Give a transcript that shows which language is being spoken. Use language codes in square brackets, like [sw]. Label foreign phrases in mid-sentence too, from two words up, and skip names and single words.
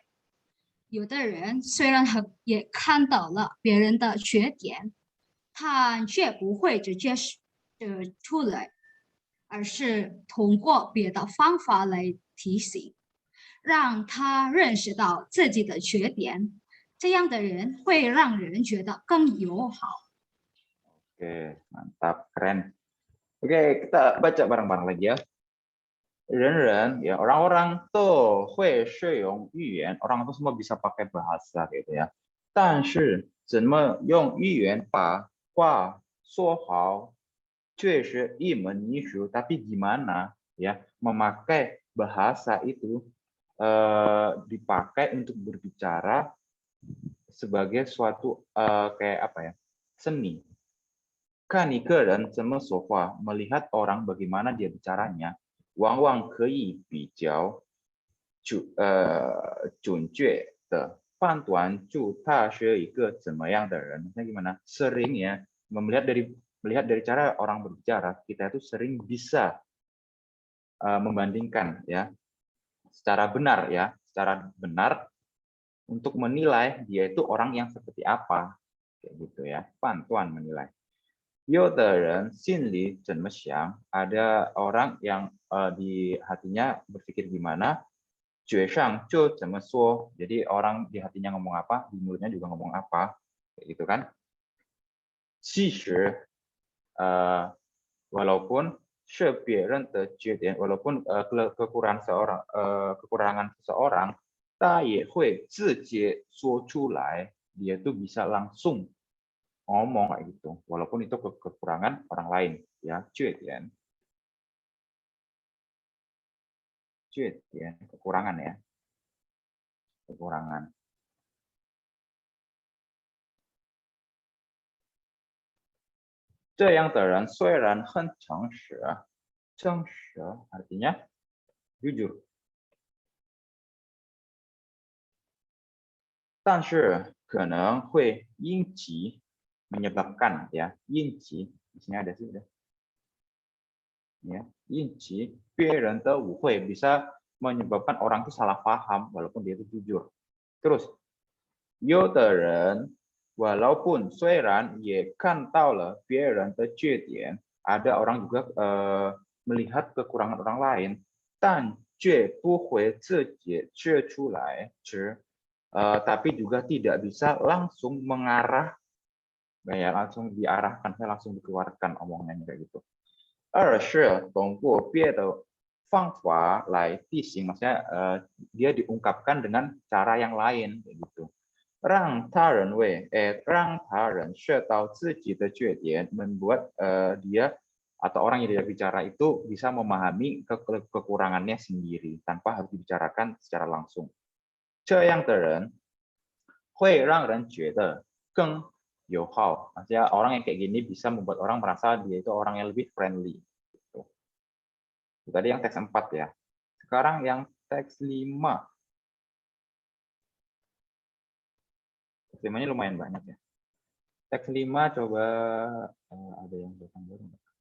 [zh] 有的人虽然也看到了别人的缺点，他却不会直接出来，而是通过别的方法来提醒，让他认识到自己的缺点。这样的人会让人觉得更友好。 [id] Oke, mantap, keren. Oke, kita baca bareng-bareng lagi ya. [zh] 人人 [id] ya, orang-orang tuh [zh] 会使用语言, [id] orang tuh semua bisa pakai bahasa gitu ya. [zh] 但是怎么用语言把话说好却是一门艺术. [id] Tapi gimana ya memakai bahasa itu dipakai untuk berbicara sebagai suatu kayak apa ya, seni. [zh] 看一个人怎么说话, [id] melihat orang bagaimana dia bicaranya, [zh] 往往可以比较准确的判断出他是一个怎么样的人. [id] Maksudnya gimana? Sering ya, melihat dari cara orang berbicara, kita itu sering bisa membandingkan ya, secara benar untuk menilai dia itu orang yang seperti apa, kayak gitu ya, 判断 menilai. [zh] 有的人心里怎么想, [id] ada orang yang di hatinya berpikir gimana, [zh] 嘴上就怎么说, [id] jadi orang di hatinya ngomong apa, di mulutnya juga ngomong apa, kayak gitu kan. [zh] 其实 walaupun 是别人的缺点, [id] walaupun kekurangan seseorang, [zh] 他也会直接说出来, [id] dia tuh bisa langsung ngomong kayak gitu, walaupun itu kekurangan orang lain ya, 缺点 kekurangan ya, kekurangan. [zh] Yang 的人虽然很诚实, 诚实 [id] artinya jujur, [zh] 但是可能会引起 [id] menyebabkan ya, 引起 di sini ada sih udah. Ya, [zh] 引起别人的误会, [id] bisa menyebabkan orang itu salah paham walaupun dia itu jujur. [zh] Terus 有的人 walaupun 虽然也看到了别人的缺点, [id] ada orang juga melihat kekurangan orang lain, [zh] 但却不会自己指出来， [id] tapi juga tidak bisa langsung mengarah, ya langsung diarahkan, langsung dikeluarkan omongannya kayak gitu. [zh] 二是通过别的方法来进行, [id] maksudnya dia diungkapkan dengan cara yang lain kayak gitu. [zh] 让他人知道自己的缺点, [id] membuat dia atau orang yang dia bicara itu bisa memahami kekurangannya sendiri tanpa harus dibicarakan secara langsung. [zh] 这样的人会让人觉得更友好, [id] maksudnya orang yang kayak gini bisa membuat orang merasa dia itu orang yang lebih friendly. Gitu. Tadi yang teks 4 ya. Sekarang yang teks 5. Teks 5-nya lumayan banyak ya. Teks 5 coba ada yang datang baru nggak?